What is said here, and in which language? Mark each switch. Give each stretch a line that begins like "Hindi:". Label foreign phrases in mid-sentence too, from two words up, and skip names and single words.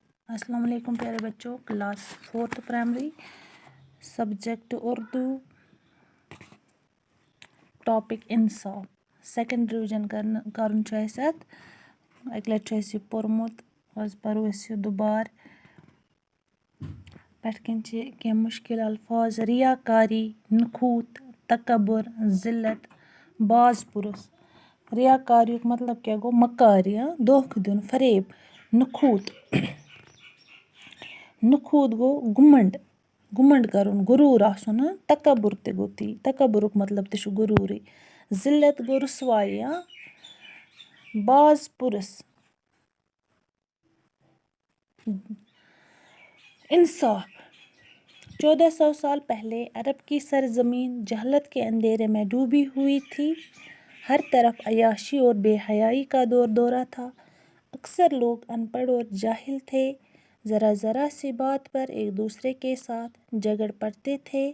Urdu: السلام علیکم پیارے بچوں،
English: class 4th primary,
Kashmiri: سبجیکٹ اردو، ٹاپک انصاف،
English: second revision
Kashmiri: کرُن چھُ اَسہِ اَتھ اَکہِ لَٹہِ چھُ اَسہِ یہِ پوٚرمُت، آز پَرو أسۍ یہِ دُبارٕ. پٮ۪ٹھ کَنۍ چھِ کینٛہہ مُشکِل الفاظ: ریاکاری، نخوٗت، تکبُر، ذِلت، باز پُرُس. ریاکاریُک مطلب کیٛاہ گوٚو؟ مکارِ، دھوکہٕ دیُن، فریب. نخوٗت نخوٗت گوٚو گُمنٛڈ کَرُن، غروٗر آسُن. تکبُر تہِ گوٚو تی، تکبُرُک مطلب تہِ چھُ غروٗرٕے. ذِلت گوٚو رُسوایی. باز پُرُس انصاف.
Urdu: 1400 سال پہلے عرب کی سرزمین جہالت کے اندھیرے میں ڈوبی ہوئی تھی. ہر طرف عیاشی اور بے حیائی کا دورہ تھا. اکثر لوگ ان پڑھ اور جاہل تھے. ذرا سی بات پر ایک دوسرے کے ساتھ جھگڑ پڑتے تھے.